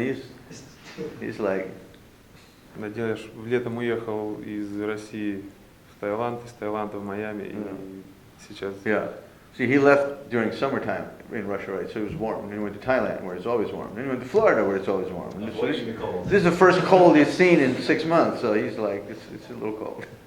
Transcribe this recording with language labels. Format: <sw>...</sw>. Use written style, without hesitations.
<en>He's like.</en> <ru>Надеюсь, летом уехал из России в Таиланд, из Таиланда в Майами и сейчас.</ru> <en>Yeah. See, he left during summertime in Russia, right? So it was warm. And then he went to Thailand, where it's always warm. Then he went to Florida, where it's always warm. And Avoiding the cold. this is the first cold he's seen in 6 months. So he's like, it's a little cold.</en>